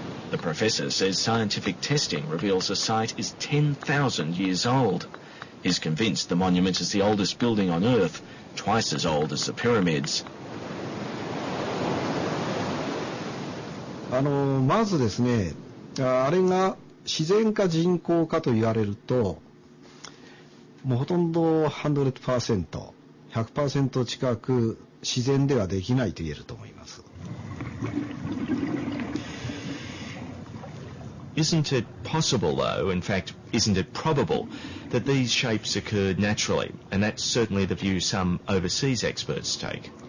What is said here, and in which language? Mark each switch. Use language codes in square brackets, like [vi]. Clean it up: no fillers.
[en] The professor says scientific testing reveals the site is 10,000 years old. He's convinced the monument is the oldest building on Earth, twice as old as the pyramids. [ja] まずですね、あれが自然か人工かと言われると、もうほとんど 100%、100% 近く自然ではできないと言えると思います。 [en] Isn't it possible, though, in fact, isn't it probable, that these shapes occurred naturally? And that's certainly the view some overseas experts take.